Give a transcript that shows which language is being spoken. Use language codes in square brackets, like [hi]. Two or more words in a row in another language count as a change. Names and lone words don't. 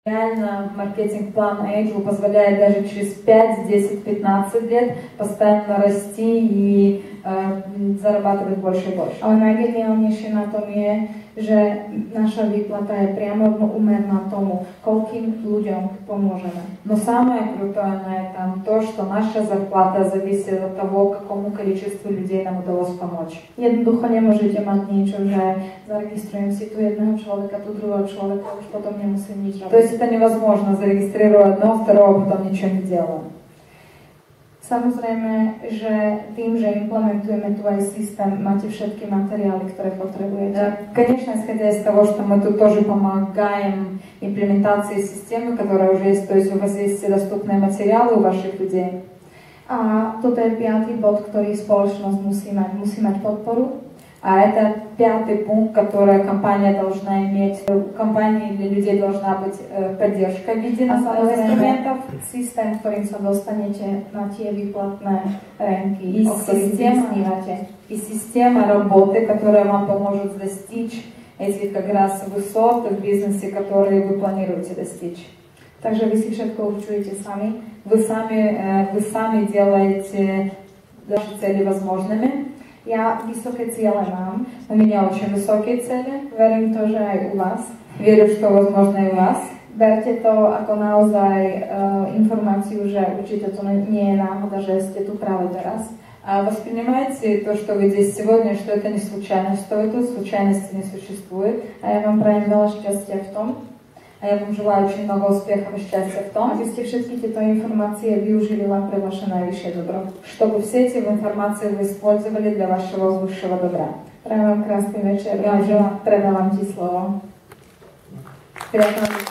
[ru] Реально маркетинг-план Angel позволяет даже через 5, 10, 15 лет постоянно расти и зарабатывать больше и больше. [sk] Ale najgeniálnejšie na tom je, že naša výplata je priamo úmerná tomu, koľkým ľuďom pomôžeme. [ru] Но самое крутое на этом то, что наша зарплата зависит от того, какому количеству людей нам удалось помочь. [sk] Jednoducho nemôžete mať niečo, že zaregistrujem si tu jedného človeka, tu druhého človeka, už potom nemusím nič robiť. [ru] То есть это невозможно, зарегистрировать одного, второго, потом ничего не делаем. [sk] Samozrejme, že tým, že implementujeme tu aj systém, máte všetky materiály, ktoré potrebujete. [ru] Конечно, исходя из того, что мы тут тоже помогаем имплементации системы, которая уже есть, то есть у вас есть все доступные материалы у ваших людей. [sk] A toto je 5. bod, ktorý spoločnosť musí mať podporu. [ru] А это 5. пункт, который компания должна иметь. У компании для людей должна быть поддержка в виде инструментов. [sk] Systém, ktorým sa dostanete na tie výplatné renky, [ru] И система работы, которая вам поможет достичь этих как раз высот в бизнесе, которые вы планируете достичь. [sk] Takže vy si všetko určujete sami. [ru] Вы сами делаете ваши цели возможными. [sk] Ja vysoké ciele mám. [ru] У меня очень высокие цели. [sk] Verím to, že aj u vás. [ru] Верю, что возможно и у вас. [sk] Berte to ako naozaj informáciu, že určite to nie je náhoda, že ste tu práve teraz. [ru] А воспринимайте то, что вы здесь сегодня, что это не случайность, что это случайности не существует. [sk] A ja vám prajem veľa šťastia v tom. [ru] А я вам желаю очень много успехов и счастья в том, [sk] aby ste všetky tieto informácie využili len pre vaše najvyššie dobro. [ru] Чтобы все эти информации вы использовали для вашего высшего добра. [sk] Prajem vám krásny večer. Predávam ti slovo. [ru] Приятного